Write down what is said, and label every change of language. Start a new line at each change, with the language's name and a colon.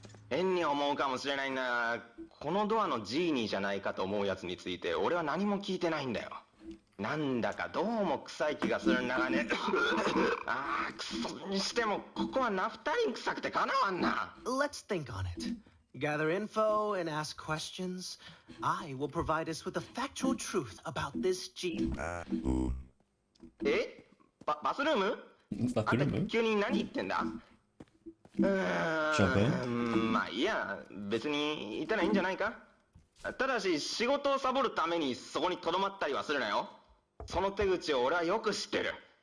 Japanese: 変に思うかもしれないんだが、このドアのジーニーじゃないかと思うやつについて俺は何も聞いてないんだよ。なんだかどうも臭い気がするんだがね。ああ、くそにしてもここはナフタリン臭くてかなわんな。
English: Let's think on it. Gather info and ask questions. I will provide us with the factual truth about this G.
Japanese: え？バスルーム？バスルーム？あんた急に何言ってんだ？まあいいや、別にいたらいいんじゃないか。ただし仕事をサボるためにそこに留まったりはするなよ。その手口を俺はよく知ってる。